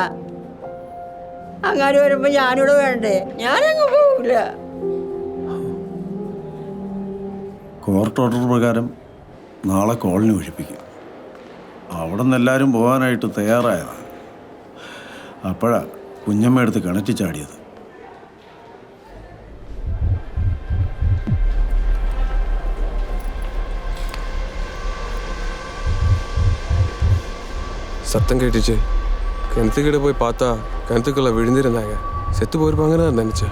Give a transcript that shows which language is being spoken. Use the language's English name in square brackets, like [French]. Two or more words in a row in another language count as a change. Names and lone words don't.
[Malayalam] അങ്ങനെ വരുമ്പോ ഞാനിവിടെ വേണ്ടേ? ഞാനങ്ങ് പോകില്ല. [English] court order [Malayalam] പ്രകാരം നാളെ കോളനി ഒഴിപ്പിക്കും. അവിടെ നിന്ന് എല്ലാവരും പോകാനായിട്ട് തയ്യാറായതാണ്. അപ്പോഴാണ് കുഞ്ഞമ്മ എടുത്ത് കിണറ്റി ചാടിയത്. [Tamil] சத்தம் கேட்டுச்சு. கிணத்துக்கிட்ட போய் பார்த்தா கிணத்துக்குள்ள விழுந்திருந்தாங்க. செத்து போயிருப்பாங்க தான் நினைச்சேன்.